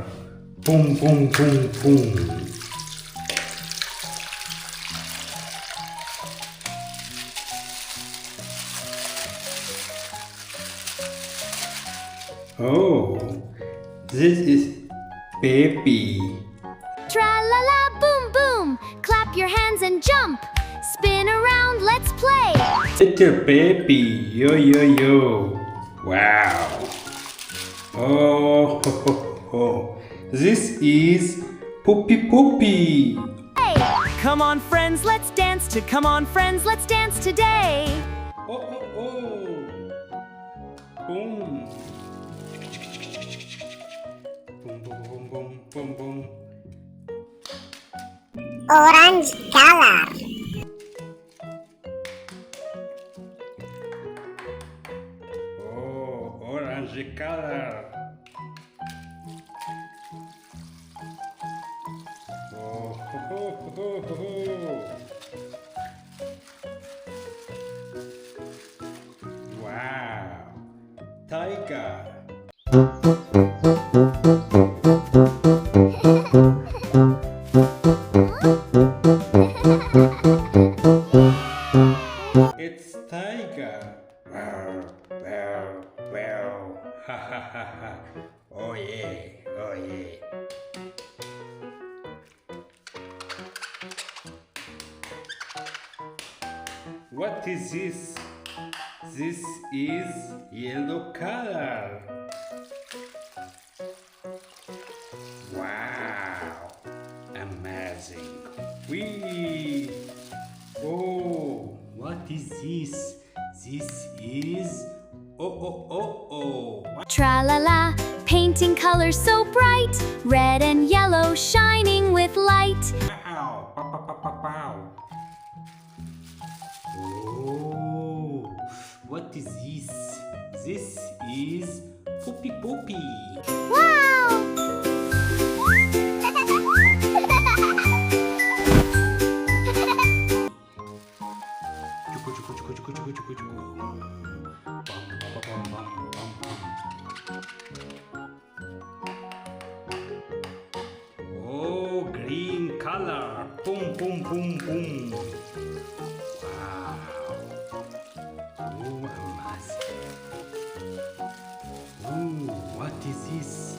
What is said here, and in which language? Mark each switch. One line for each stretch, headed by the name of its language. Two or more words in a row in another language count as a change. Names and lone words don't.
English: Boom, boom, boom, boom. Oh, this is baby. Tra-la-la, boom, boom. Clap your hands and jump. Spin around, let's play. Little baby, yo yo yo. Wow. Oh, ho, ho, ho. This is Poopy Poopy. Hey. Come on, friends, let's dance to Come on, friends, let's dance today. Oh, oh, oh. Boom. Boom, boom, boom, boom, boom, boom. Orange color. Oh, orange color. Oh, ho, ho, ho, ho, ho. Wow, tiger. It's tiger. Wow, wow, wow. Ha ha ha ha. Oh yeah, oh yeah. What is this? This is yellow color. Wow, amazing. Wee. Oh, what is this? This is oh. Tra-la-la, painting colors so bright. Red and yellow shining with light. Pow, pow, pow, pow, pow, pow. Oh, what is this? This is Poopy Poopy. Wow! Chuku, chuku, chuku, chuku, chuku, chuku, chuku. Bum, bum, bum, bum, bum, bum. Oh, green color. Boom, boom, boom, boom. Wow. Oh, amazing. Oh, what is this?